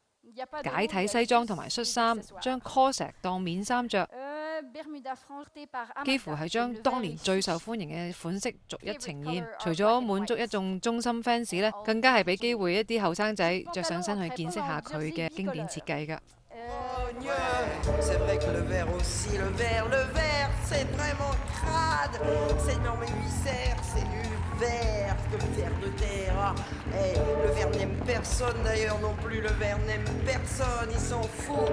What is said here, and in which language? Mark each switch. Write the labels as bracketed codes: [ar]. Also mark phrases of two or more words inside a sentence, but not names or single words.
[yue] 解體西裝同埋恤衫，將 corset 當面衫着，幾乎係將當年最受歡迎嘅款式逐一呈現。除咗滿足一眾忠心 fans 咧，更加係俾機會一啲後生仔着上身去見識下佢嘅經典設計㗎。 [fr] C'est vrai que le verre aussi, le verre, c'est vraiment crade. C'est dans mes viscères, c'est du verre, de verre de terre. Hey, le verre n'aime personne d'ailleurs non plus, le verre n'aime personne, il s'en fout.